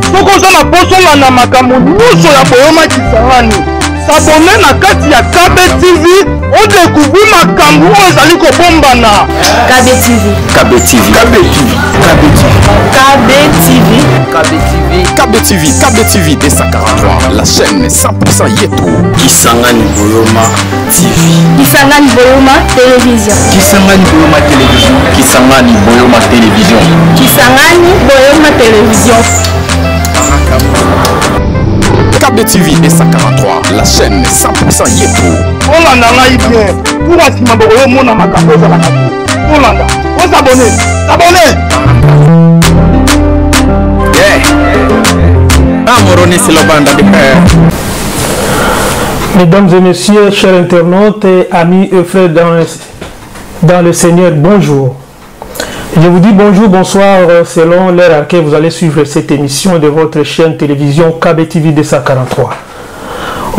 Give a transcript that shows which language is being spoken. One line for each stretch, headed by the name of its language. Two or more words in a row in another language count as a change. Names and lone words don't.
Lingala: Soko zona posonga na makambo nyonso ya boyoma Kisangani. S'abonner na kati ya KB TV,
French: on découvre
Lingala: makambo ezali kobombana. KB TV. KB TV. KB TV. KB TV. KB TV.
French: KB TV. KB TV D143, la chaîne 100% Yeto. Kisangani Boyoma TV. Kisangani Boyoma Télévision. Kisangani Boyoma Télévision. Kisangani Boyoma Télévision. Kisangani Boyoma Télévision. KB TV D143, la chaîne 100% Yeto.
Lingala: Olanda ngai bien. Pour asima boyo mona makambo za nakati. Olanda,
French: on s'abonner. S'abonner. Mesdames et messieurs, chers internautes, amis et frères dans le Seigneur, bonjour. Je vous dis bonjour, bonsoir, selon l'heure à laquelle vous allez suivre cette émission de votre chaîne télévision KB TV D143.